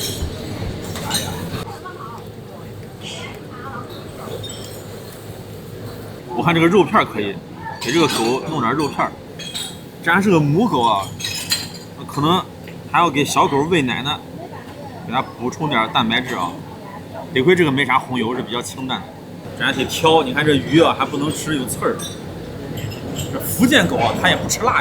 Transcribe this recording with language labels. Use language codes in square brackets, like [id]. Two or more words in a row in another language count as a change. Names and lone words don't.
[zh] 我看這個肉片可以，給這個狗弄點肉片。這還是個母狗啊，可能還要給小狗餵奶呢，給它補充點蛋白質啊。得虧這個沒啥紅油，是比較清淡的。這還挺挑，你看這魚啊還不能吃，有刺兒。這福建狗啊，它也不吃辣呀。